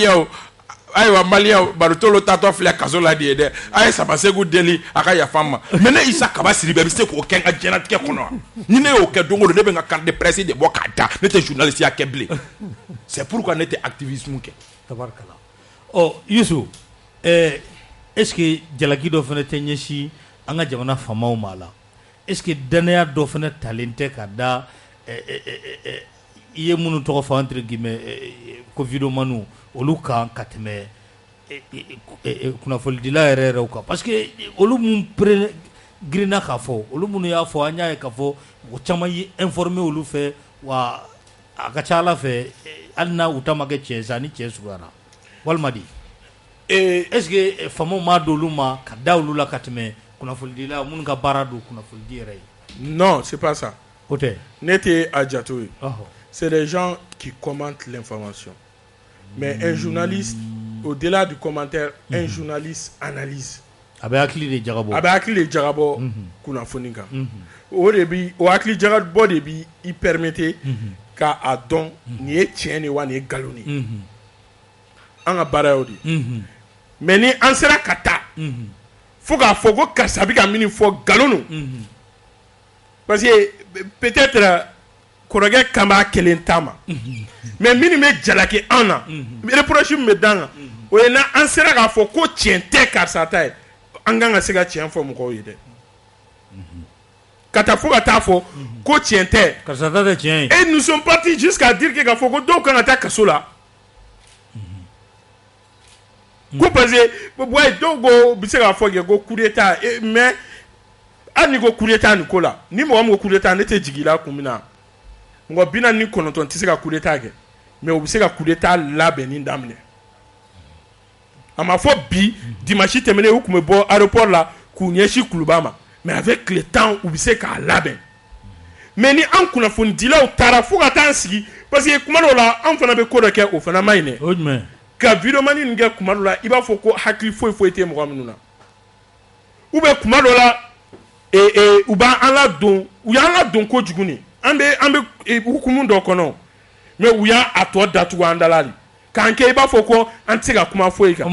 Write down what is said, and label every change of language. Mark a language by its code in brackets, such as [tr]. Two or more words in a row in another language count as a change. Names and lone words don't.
[bm] maliyɛnw Malutolo tatɔ filɛ kaso la de ye dɛ a ye Samasegu deli a ka yafa n ma mais ne Isa Kaba Siribe bɛ se k'o kɛ n ka diɲɛlatigɛ kɔnɔ ni ne y'o kɛ don o don ne bɛ n ka [fr] carte de presse [bm] de bɔ k'a da ne tɛ journaliste ya kɛ bilen [fr] c'est pourquoi [bm] ne tɛ activisme kɛ. tabarikala Youssou [fr] est ce que [bm] jalaki dɔ fana tɛ ɲɛsin an ka jamana faamaw ma la [fr] est ce que [bm] danaya dɔ fana talen tɛ ka da i ye minnu tɔgɔ fɔ [fr] entre guillemets [bm] covidomaniw olu kan ka tɛmɛ kunnafonidila yɛrɛ kan [fr] parce que [bm] olu mun girinna k'a fɔ olu minnu y'a fɔ an y'a ye k'a fɔ mɔgɔ caman ye informé olu fɛ wa a ka ca Ala fɛ hali n'a u ta ma kɛ tiɲɛ sa ni tiɲɛ suguyara walima di [fr] est ce que [bm] faamaw m'a don olu ma ka da olu la ka tɛmɛ kunnafonidila minnu ka baara don kunnafonidi yɛrɛ ye. [fr] Non, c'est pas ça. [bm] O tɛ. Ne tɛ a jato ye. [fr] C'est des gens qui commentent l'information. Mais un journaliste, au-delà du commentaire, un journaliste analyse. [bm] A bɛ hakili de jagabɔ. A bɛ hakili de jagabɔ kunnafoni kan. O de bi o hakili jagabɔ de bi i permettre ka a dɔn nin ye tiɲɛ de wa nin ye nkalon de ye. An ka baara y'o de ye. Mais ni an sera ka taa fo k'a fɔ ko karisa bɛ ka min fɔ nkalon don. [fr] Parce que peut-être [bm] kɔrɔkɛ kan b'a kelen ta ma mais minnu bɛ jalaki an na reproche min bɛ d'an kan o ye n'an sera k'a fɔ ko tiɲɛ tɛ karisa ta ye an kan ka se ka tiɲɛ fɔ mɔgɔw ye dɛ ka taa fo ka taa fɔ ko tiɲɛ tɛ karisa ta tɛ tiɲɛ ye [fr] et nous sommes partis jusqu'à dire que [bm] k'a fɔ ko dɔw kan ka taa kaso la ko [fr] parce que [bm] dɔw ko bɛ se k'a fɔ kɛ ko [fr] coup d'état [bm] mais hali ni ko [fr] coup d'état [bm] nin ko la ni mɔgɔ min ko [fr] coup d'état [bm] ne tɛ jigin i la kun min na mɔgɔ 49 tɛ se ka [fr] coup d'état [bm] kɛ mais u bɛ se ka [fr] coup d'état [bm] labɛnni daminɛ a ma fɔ bi dimanche tɛmɛnen u tun bɛ bɔ aéroport la k'u ɲɛsin kuluba ma mais [fr] avec le temps [bm] u bɛ se k'a labɛn mais ni an kunnafonidilaw taara fo ka taa sigi [fr] parce que [bm] kuma dɔw la an fana bɛ ko dɔ kɛ o fana ma ɲi dɛ. O jumɛn? Ka vidéomani nin kɛ kuma dɔw la i b'a fɔ ko hakili foyi tɛ mɔgɔ minnu na [fr] ou bien [bm] kuma dɔw la u b'an ladon u y'an ladon kojugu ni an bɛ hukumu dɔ kɔnɔ mais u y'a tɔ datugu an da la de k'an kɛ i b'a fɔ ko an tɛ se ka kuma foyi kan.